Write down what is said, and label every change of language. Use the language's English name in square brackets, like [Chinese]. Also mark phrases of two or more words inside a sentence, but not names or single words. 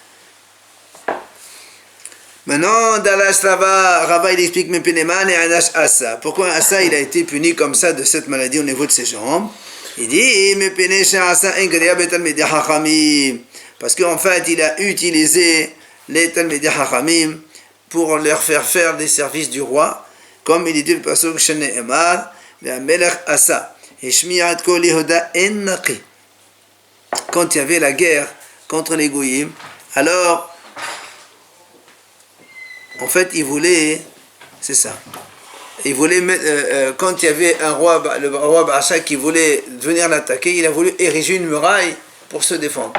[French] Maintenant, dans la Shlava, Rava il explique pourquoi Asa il a été puni comme ça de cette maladie au niveau de ses jambes. Il dit parce qu'en fait il a utilisé les [Hebrew] תלמידי חכמים [French] pour leur faire des services du roi, comme il dit le pasuk [Hebrew] שנאמר והמלך אסא השמיע את כל יהודה אין נקי. [French] Quand il y avait la guerre contre les Goyim, alors en fait, il voulait, c'est ça. Il voulait mettre, quand il y avait un roi, le roi Baasha qui voulait venir l'attaquer, il a voulu ériger une muraille pour se défendre.